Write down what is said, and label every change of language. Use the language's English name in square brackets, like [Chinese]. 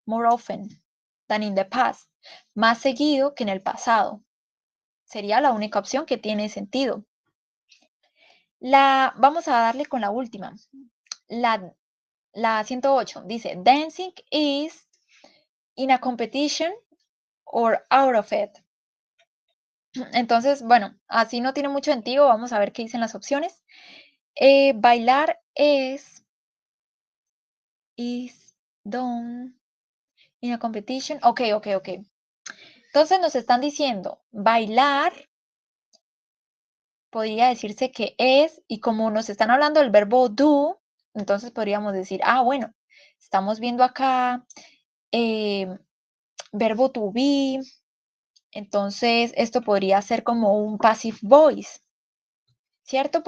[English] More often than in the past. [Spanish] Más seguido que en el pasado. Sería la única opción que tiene sentido. Vamos a darle con la última. La 108 dice, [English] dancing is in a competition or out of it. [Spanish] Entonces, bueno, así no tiene mucho sentido. Vamos a ver qué dicen las opciones. [English] Bailar is done in a competition. Ok. [Spanish] Entonces nos están diciendo, bailar podría decirse que es, y como nos están hablando del verbo do, entonces podríamos decir, bueno, estamos viendo acá verbo to be, entonces esto podría ser como un passive voice, ¿cierto?